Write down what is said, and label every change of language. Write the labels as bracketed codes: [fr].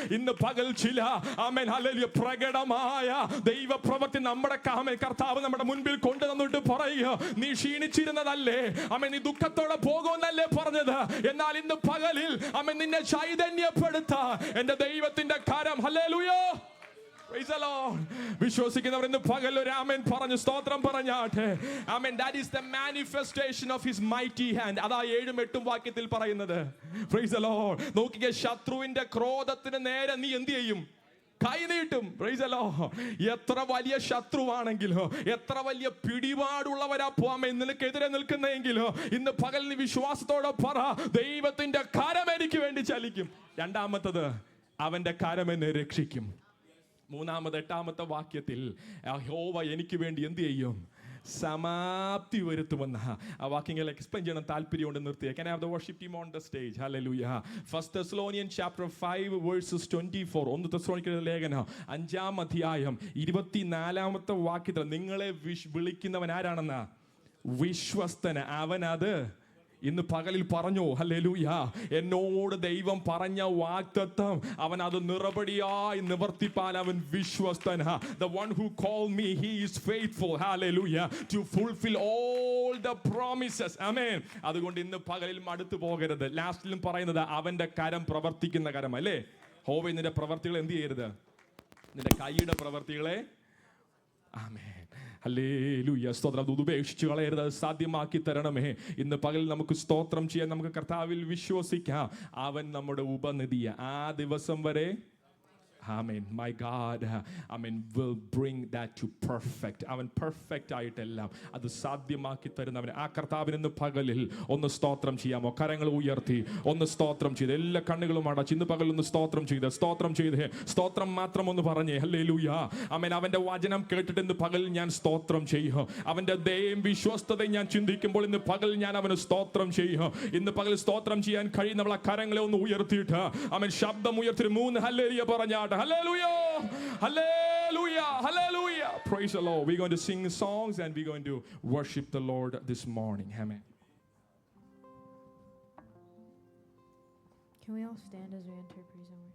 [ml] ഇന്ന് പകൽ ചില ആമേൻ ഹല്ലേലൂയ പ്രകടമായ ദൈവപ്രവൃത്തി നമ്മുടെ കർത്താവ് നമ്മുടെ മുൻപിൽ കൊണ്ടുവന്നിട്ട് പറയുക, നീ ക്ഷീണിച്ചിരുന്നതല്ലേ, ആമേൻ, നീ ദുഃഖത്തോടെ പോകുമെന്നല്ലേ പറഞ്ഞത്, എന്നാൽ ഇന്ന് പകലിൽ ആമേൻ നിന്നെ ചൈതന്യപ്പെടുത്താൻ എൻ്റെ ദൈവത്തിന്റെ കരം. ഹല്ലേലൂയ. [en] Praise the Lord. [ml] വിശ്വസിക്കുന്നവർ ഇന്ന് പകൽ ഒരു ആമേൻ പറഞ്ഞു സ്തോത്രം പറഞ്ഞാട്ടെ. ആമേൻ. [en] That is the manifestation of his mighty hand. [ml] അതാ 7-8 വാക്യത്തിൽ പറയുന്നത്. [en] Praise the Lord. [ml] നോക്കിക്കേ, ശത്രുവിന്റെ ക്രോധത്തിന് നേരെ നീ എന്ത് ചെയ്യും? കൈനീട്ടും. [en] Praise the Lord. [ml] എത്ര വലിയ ശത്രുവാണെങ്കിലോ, എത്ര വലിയ പിടിപാടുള്ളവരാ പോവാമേ നിനക്കെതിരെ നിൽക്കുന്നെങ്കിലോ, ഇന്ന് പകൽ നീ വിശ്വാസത്തോടെ പറ, ദൈവത്തിന്റെ കരം എനിക്ക് വേണ്ടി ചലിക്കും. രണ്ടാമത്തത്, അവന്റെ കരം എന്നെ രക്ഷിക്കും. മൂന്നാമത് 8-ാമത്തെ വാക്യത്തിൽ യഹോവ എനിക്ക് വേണ്ടി എന്ത് ചെയ്യും? സമാപ്തി വരുത്തുമെന്ന ആ വാക്യങ്ങൾ എക്സ്പ്ലെയിൻ ചെയ്യണം താല്പര്യമുണ്ട്. [en] നിർത്തിയ Can I have the worship team on the stage? Hallelujah. 1 Thessalonians chapter 5 verses 24. [ml] 1 തെസ്സലോനിക്കരുടെ ലേഖനം 5-ാം അധ്യായം 24-ാമത്തെ വാക്യത്തിൽ നിങ്ങളെ വിളിക്കുന്നവൻ ആരാണെന്ന? വിശ്വസ്തന്. അവനത് ഇന്ന് പകലിൽ പറഞ്ഞു. ഹല്ലേലൂയ. എന്നോട് ദൈവം പറഞ്ഞ വാഗ്ദത്തം അവൻ അത് നിറപടിയായി നിവർത്തിപ്പാൻ അവൻ വിശ്വസ്തൻ. [en] The one who called me, he is faithful. Hallelujah. To fulfill all the promises. Amen. [ml] അതുകൊണ്ട് ഇന്ന് പകലിൽ മടുത്തു പോകരുത്. ലാസ്റ്റിലും പറയുന്നത് അവന്റെ കരം പ്രവർത്തിക്കുന്ന കരം അല്ലേ. ഹോവേ, നിന്റെ പ്രവർത്തികൾ എന്ത് ചെയ്യരുത്? നിന്റെ കൈയുടെ പ്രവർത്തികളെ ആമേൻ ഹല്ലേലൂയ സ്തോത്രം. അത് ഉപേക്ഷിച്ച് കളയരുത്. അത് സാധ്യമാക്കി തരണമേ. ഇന്ന് പകൽ നമുക്ക് സ്തോത്രം ചെയ്യാൻ, നമുക്ക് കർത്താവിൽ വിശ്വസിക്കാം. അവൻ നമ്മുടെ ഉപനിധിയ ആ ദിവസം വരെ Amen. [en] My God, Amen, will bring that to perfect. [ml] അവൻ പെർഫെക്റ്റ് ആയിട്ടെല്ലാം അത് സാധ്യമാക്കി തരുന്നവൻ ആ കർത്താവിന് ഇന്ന് പകലിൽ ഒന്ന് സ്തോത്രം ചെയ്യാമോ? കരങ്ങൾ ഉയർത്തി ഒന്ന് സ്തോത്രം ചെയ്ത്, എല്ലാ കണ്ണുകളും അടച്ച് ഇന്ന് പകൽ ഒന്ന് സ്തോത്രം ചെയ്ത് സ്തോത്രം മാത്രം ഒന്ന് പറഞ്ഞേ. ഹല്ലേലൂയ. ആമേൻ. അവന്റെ വചനം കേട്ടിട്ട് ഇന്ന് പകൽ ഞാൻ സ്തോത്രം ചെയ്യും. അവന്റെ ദയയും വിശ്വസ്തതയും ഞാൻ ചിന്തിക്കുമ്പോൾ ഇന്ന് പകൽ ഞാൻ അവന് സ്തോത്രം ചെയ്യും. ഇന്ന് പകൽ സ്തോത്രം ചെയ്യാൻ കഴിയുന്ന കരങ്ങളെ ഒന്ന് ഉയർത്തിയിട്ട് അവൻ ശബ്ദം ഉയർത്തി 3 ഹല്ലേലൂയ പറഞ്ഞാട്ടെ. [en] Hallelujah. Hallelujah. Hallelujah. Praise the Lord. We're going to sing songs and we're going to worship the Lord this morning. Amen. Can we all stand as we enter praise and worship?